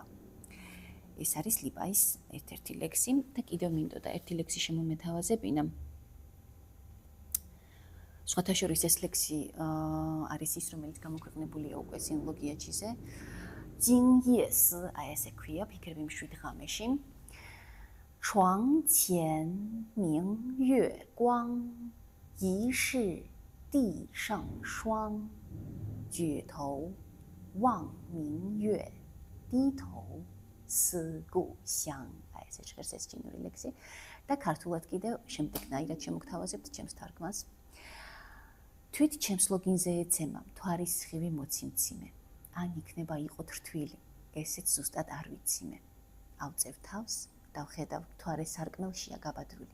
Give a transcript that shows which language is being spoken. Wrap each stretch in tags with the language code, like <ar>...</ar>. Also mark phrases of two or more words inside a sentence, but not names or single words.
<ka>ეს არის ლიპაის ერთ-ერთი ლექსი და კიდევ მინდოდა ერთი ლექსი შემომეთავაზებინა. სხვათა შორის ეს ლექსი არის ის, რომელიც გამოქვეყნებულია უკვე სინოლოგიაჩიზე. ჯინიესი, აი ესე ქვია, ფიქრები მშვიდ ღამეში.</ka> <zh>床前明月光，疑是地上霜。举头望明月，低头思故乡.</zh> <ka>აი ესე ჟღერს ეს ჩინური ლექსი და ქართულად კიდევ შემდეგნაირად შემოგთავაზებთ ჩემს თარგმანს. თვით ჩემს ლოგინზე ეცემა, მთვარის სხივი მოციმციმე. ან იქნება იყოთ რთვილი, ესეც ზუსტად არ ვიციმე. ავწევ თავს, დავხედავ მთვარის სარკმელშია გაბადრული.</ka>